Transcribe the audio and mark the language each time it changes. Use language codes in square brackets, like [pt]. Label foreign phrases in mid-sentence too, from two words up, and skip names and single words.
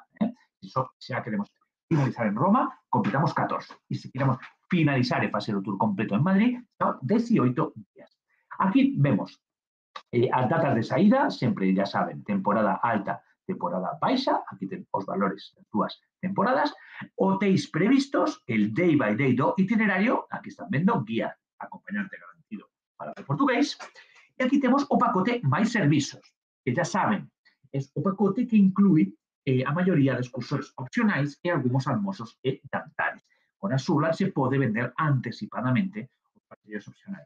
[gl] Se a queremos finalizar en Roma, completamos 14. E se queremos finalizar e facer o tour completo en Madrid, son 18 días. Aquí vemos as datas de saída, sempre, [es] ya saben, [gl] temporada alta, temporada baixa, aquí ten os valores das dúas temporadas, hotéis previstos, el [en] day by day [gl] do itinerario, aquí están vendo, guía acompañante garantido para o portugués, e aquí temos o pacote máis servizos, que [es] ya saben, [gl] é o pacote que inclui a maioría de excursións opcionais e algúns almorzos e jantares. Con a Surland se pode vender anticipadamente os paquetes opcionais.